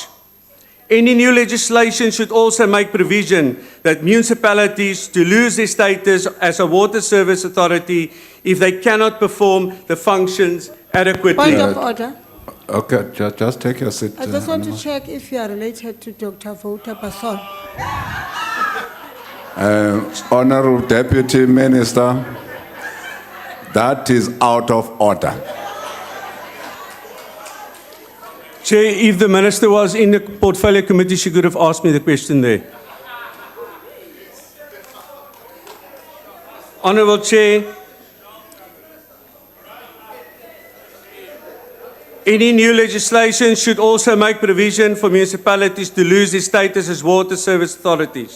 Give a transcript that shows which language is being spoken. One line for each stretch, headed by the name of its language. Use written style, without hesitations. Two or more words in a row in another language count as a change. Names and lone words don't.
English: Any new legislation should also make provision that municipalities to lose their status as a water service authority if they cannot perform the functions adequately. Point of order. Okay, just take your seat. I just want to check if you are related to Dr. Vouta Passon. Honourable Deputy Minister, that is out of order. Chair, if the Minister was in the portfolio committee, she could have asked me the question there. Honourable Chair, any new legislation should also make provision for municipalities to lose their status as water service authorities.